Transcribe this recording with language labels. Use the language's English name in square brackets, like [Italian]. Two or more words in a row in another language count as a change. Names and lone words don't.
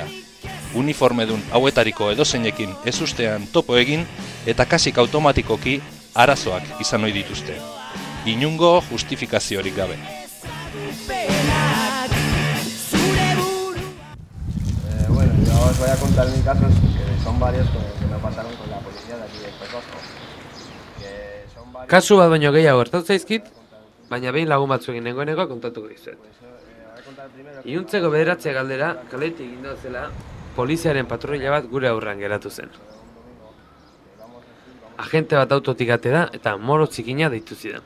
[Basque] Uniformedun hauetariko edozeinekin ezustean topo egin eta kasik automatikoki arazoak izan ohi dituzte. Inungo justifikaziorik gabe. [Spanish] Bueno, yo os voy a contar mis casos, que son varios que me pasaron con la policía de aquí del Pecosco. [Basque] Kasu bat baino gehiago gertatu zaizkit, baina behin lagun batzuekin nengoeneko kontatuko dizuet. Iluntzeko 9 galdera, kaletik egin zela, poliziaren patruila bat gure aurrean geratu zen. Agente bat autotik atera eta moro txikina deitu zidan.